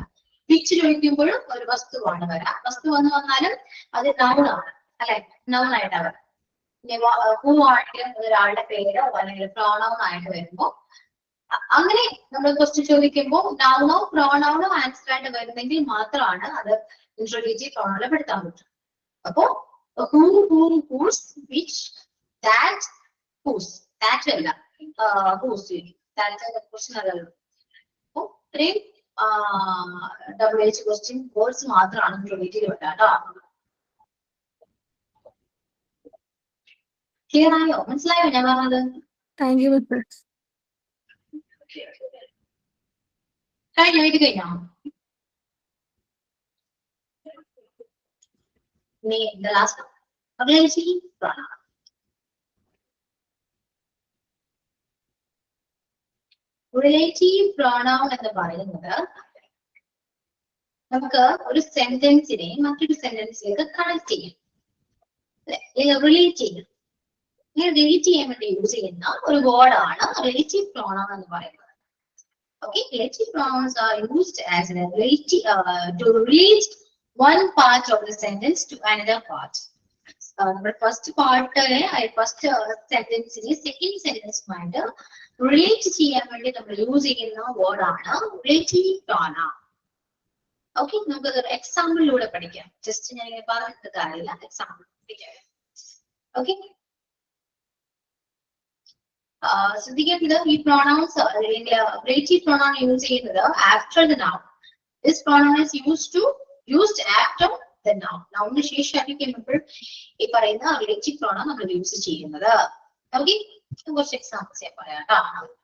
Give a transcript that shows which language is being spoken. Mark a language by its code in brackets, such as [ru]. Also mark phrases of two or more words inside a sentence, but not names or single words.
[ml] വിച്ച് ചോദിക്കുമ്പോഴും ഒരു വസ്തുവാണ് വരാം. വസ്തു വന്നു വന്നാലും അത് നൗൺ ആണ്, അല്ലെ? നൗൺ ആയിട്ടാണ് വരാം. ഹൂ ആണെങ്കിൽ ഒരാളുടെ പേരോ അല്ലെങ്കിൽ പ്രോണൗൺ ആയിട്ട് വരുമ്പോ അങ്ങനെ നമ്മൾ ക്വസ്റ്റ്യൻ ചോദിക്കുമ്പോൾ [en] noun-o pronoun-o answer [ml] ആയിട്ട് വരുന്നെങ്കിൽ മാത്രമാണ് അത് [en] interrogative pronoun-il [ml] പെടുത്താൻ പറ്റും. അപ്പോ [en] who, whose, which, that, whose, that [ml] അല്ല [en] whose, that [ml] ക്വസ്റ്റ്യൻ അല്ലല്ലോ. അപ്പൊ ഇത്രയും [en] WH question words [ml] മാത്രമാണ് ഇന്റർഗേറ്റീവ് കേട്ടോ. ക്ലിയർ ആയോ? മനസ്സിലായോ ഞാൻ പറഞ്ഞത്? [en] thank you miss. [ml] കഴിഞ്ഞോ? ഇത് കഴിഞ്ഞോ? [en] The last one. Relative pronoun. Relative pronoun [ml] എന്ന് പറയുന്നത് നമുക്ക് ഒരു സെന്റൻസിനെ മറ്റൊരു സെന്റൻസിലേക്ക് കണക്ട് ചെയ്യും, റിലേറ്റ് ചെയ്യും. ഇങ്ങനെ റിലേറ്റ് ചെയ്യാൻ വേണ്ടി യൂസ് ചെയ്യുന്ന ഒരു വേർഡാണ് [en] relative pronoun [ml] എന്ന് പറയുന്നത്. [en] Okay, relative pronouns are used as a relative to relate one part of the sentence to another part. Number first part, first sentence is second sentence matter relate [ml] ചെയ്യാൻ വേണ്ടി നമ്മൾ [en] യൂസ് ചെയ്യുന്ന word ആണ് relative pronoun. [ml] Okay, നമുക്ക് ഒരു എക്സാമ്പിളിലൂടെ പഠിക്കാം. ജസ്റ്റ് ഞാൻ ഇങ്ങനെ പറഞ്ഞിട്ട് കാര്യമില്ല, എക്സാമ്പിൾ പഠിക്കാം. [en] Okay. [ml] ശ്രദ്ധിക്കേണ്ടത് ഈ [en] pronouns relative pronoun യൂസ് ചെയ്യുന്നത് after the noun. This pronoun is used after the noun. [ml] Noun ശേഷമായിരിക്കുമ്പോൾ ഈ പറയുന്ന [en] relative pronoun [ml] നമ്മൾ യൂസ് ചെയ്യുന്നത്. ഓക്കെ, കുറച്ച് എക്സാമ്പിൾസ് ഞാൻ പറയാം കേട്ടോ.